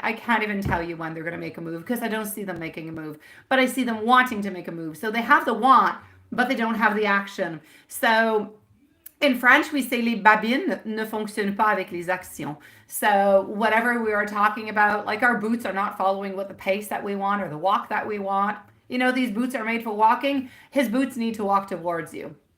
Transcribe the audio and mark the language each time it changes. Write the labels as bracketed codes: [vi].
[en] I can't even tell you when they're going to make a move because I don't see them making a move, but I see them wanting to make a move. So they have the want, but they don't have the action. So in French, we say [fr] les babines ne fonctionnent pas avec les actions. [en] So whatever we are talking about, like our boots are not following with the pace that we want or the walk that we want. You know, these boots are made for walking. His boots need to walk towards you.